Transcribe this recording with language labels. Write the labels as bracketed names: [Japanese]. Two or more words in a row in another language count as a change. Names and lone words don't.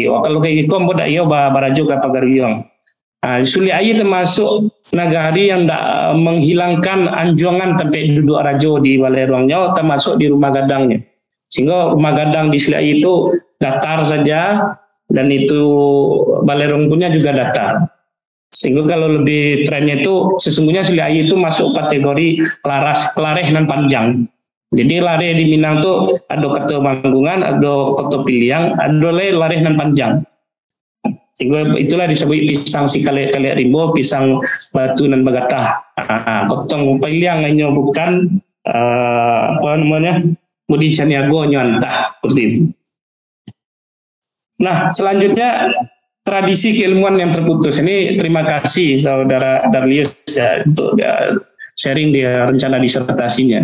[Indonesian] Oh, kalau kayak gitu, Gombok [Minangkabau] dak iyo barajo [Indonesian] ke Pagaruyung. Nah, Sulit Air termasuk nagari yang tidak menghilangkan anjongan sampai duduk rajo di Balerongnya, termasuk di rumah gadangnya. Sehingga rumah gadang di Siliayi itu datar saja, dan itu Balai Rongkunya juga datar. Sehingga kalau lebih trennya itu sesungguhnya Siliayi itu masuk kategori [Minangkabau] lareh nan panjang. [Indonesian] Jadi lareh di Minang tuh ada kata Manggungan, ada kata Piliang, ada [Minangkabau] lareh nan panjang. [Indonesian] Sehingga itulah disebut [Minangkabau] pisang si kale rimbo, pisang batu nan bagatah. [Indonesian] Kotong Piliang hanya bukan apa namanya Budi Caniago nyantah seperti itu. Nah, selanjutnya tradisi keilmuan yang terputus. Ini terima kasih Saudara Darlius ya untuk sharing di rencana disertasinya.